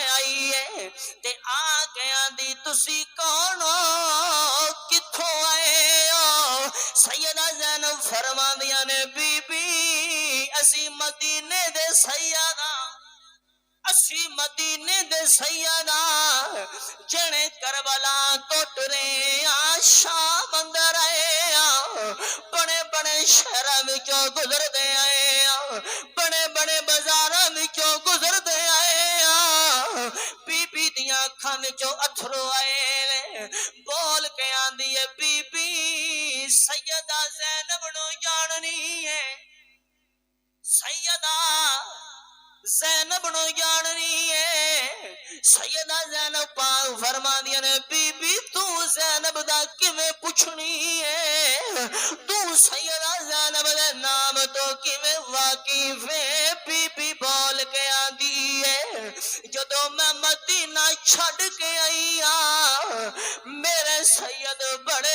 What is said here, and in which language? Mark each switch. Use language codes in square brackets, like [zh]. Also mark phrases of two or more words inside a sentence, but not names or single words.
[pa] آئی ہے تے آ کے آندی تسی کون ہو کتھوں آئے ہو سیدہ زینب فرما دیا نے بی بی اسی مدینے دے سیدہ اسی مدینے دے سیدہ جنے کربلا تو ٹرے شام اندر آئے بڑے بڑے شہراں وچوں گزر دے آئے بڑے بڑے بازاراں وچوں گزر دے آئے بی بی دیاں اکھاں وچوں اتھرو آئے بول کے آندی ہے بی بی سیدہ زینب نو جاننی ہے سیدہ زینب نو جاننی ہے سیدہ زینب پاک فرما دیا نے بی بی تو زینب دا کیویں پوچھنی ہے تو سیدہ زینب دے نام تو کیویں واقف ہے بی بی بول کے آندی ہے جدوں میں مدینہ چھڈ کے آئی میرے سید بڑے